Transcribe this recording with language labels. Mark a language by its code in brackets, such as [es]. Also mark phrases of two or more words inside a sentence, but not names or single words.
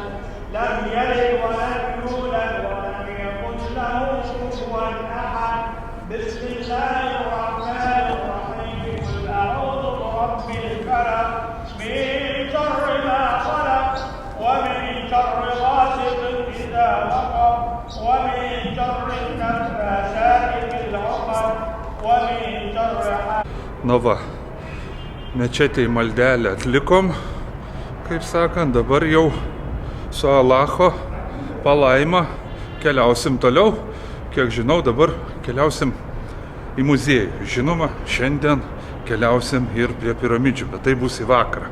[ar] لم يلد ولم يولد ولم يكن له كفوا أحد بسم الله الرحمن الرحيم قل أعوذ برب الفلق من شر ما خلق ومن شر غاسق إذا وقب ومن شر النفاثات في العقد ومن شر [lt] Nu va, mečetėj maldelę atlikom, kaip sakant, dabar jau su Alacho palaima keliausim toliau. Kiek žinau, dabar keliausim į muziejų. Žinoma, šiandien keliausim ir prie piramidžių, bet tai bus į vakarą.